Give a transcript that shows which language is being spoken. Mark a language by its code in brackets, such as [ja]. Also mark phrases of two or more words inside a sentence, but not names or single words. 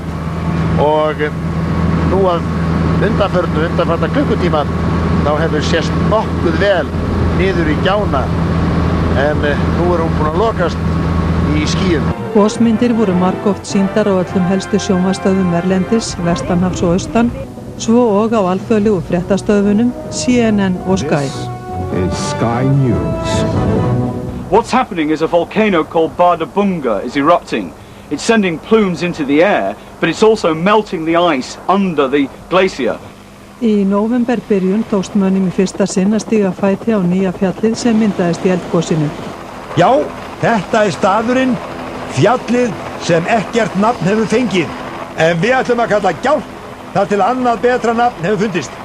[is] og nú að undanfarna klukkutíman þá hefur sést nokkuð vel niður í gjána en nú hún búin að lokast í skýjum. Gosmyndir voru margoft sýndar á öllum helstu sjónvarpsstöðvum erlendis, vestanhafs og austan, svo og á alþjóðlegu fréttastöðvunum CNN og Sky. [en] This is Sky News. What's happening is a volcano called Bardarbunga is erupting. It's sending plumes into the air, but it's also melting the ice under the glacier. [is] Í nóvemberbyrjun tókst mönnum í fyrsta sinn að stíga fæti á nýja fjallið sem myndaðist í eldgosinu. Já, þetta staðurinn, fjallið sem ekkert nafn hefur fengið. En við ætlum að kalla Gjálp þar til annað betra nafn hefur fundist.